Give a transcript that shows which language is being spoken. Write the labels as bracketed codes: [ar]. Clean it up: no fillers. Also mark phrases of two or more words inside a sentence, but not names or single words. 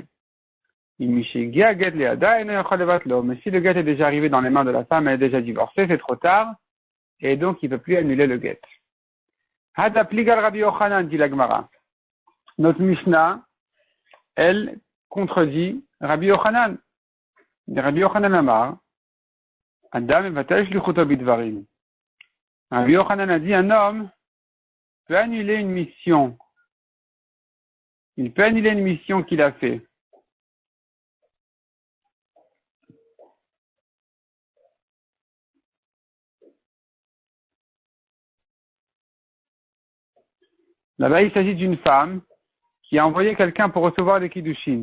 [fr] Mais si le guet est déjà arrivé dans les mains de la femme, elle est déjà divorcée, c'est trop tard, et donc il ne peut plus annuler le guet. [he] הא דפליגא רבי יוחנן, dit la Gemara. [fr] Notre Mishnah, elle contredit Rabbi Yochanan. [he] רבי יוחנן אמר, אדם מבטל שליחותו בדברים. [fr] Rabbi Yochanan a dit, un homme peut annuler une mission. Il peut annuler une mission qu'il a fait. Là-bas, il s'agit d'une femme qui a envoyé quelqu'un pour recevoir des kiddushin.